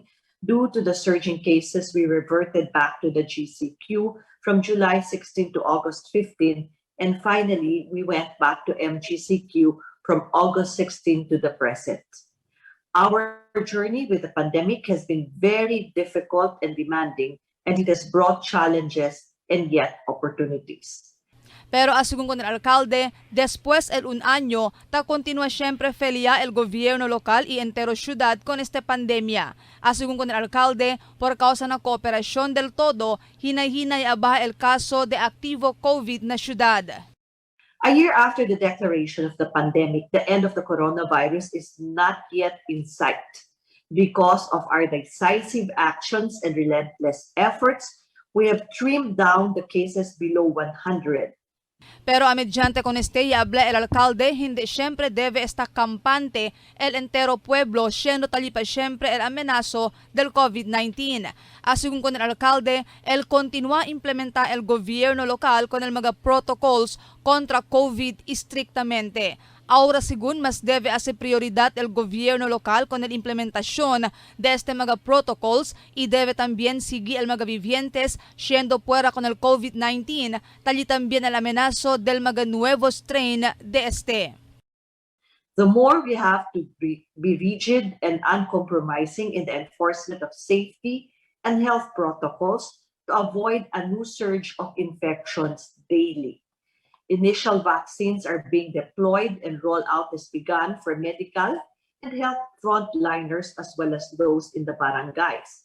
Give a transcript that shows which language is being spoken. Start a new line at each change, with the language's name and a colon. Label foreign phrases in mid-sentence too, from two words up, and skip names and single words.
English: Due to the surging cases, we reverted back to the GCQ from July 16 to August 15. And finally, we went back to MGCQ from August 16 to the present. Our journey with the pandemic has been very difficult and demanding, and it has brought challenges and yet opportunities.
Chavacano: Pero asugun con el alcalde, después el un año, continúa siempre felia el gobierno local y entero ciudad con esta pandemia. Asugun con el alcalde, por causa na cooperación del todo, hinay-hinay abaha el caso de activo COVID na ciudad.
English: A year after the declaration of the pandemic, the end of the coronavirus is not yet in sight. Because of our decisive actions and relentless efforts, we have trimmed down the cases below 100.
Chavacano: Pero a mediante con este y habla el alcalde, hindi siempre debe estar campante el entero pueblo, siendo talipa siempre el amenazo del COVID-19. Asugun con el alcalde, él continúa a implementar el gobierno local con el mga protocols contra COVID estrictamente. Ahora, según mas debe hacer prioridad el gobierno local con la implementación de este mga protocols y debe también seguir el mga vivientes siendo fuera con el COVID-19, tali también el amenazo del mga nuevo strain de este.
English: The more we have to be rigid and uncompromising in the enforcement of safety and health protocols to avoid a new surge of infections daily. Initial vaccines are being deployed and rollout has begun for medical and health frontliners as well as those in the barangays.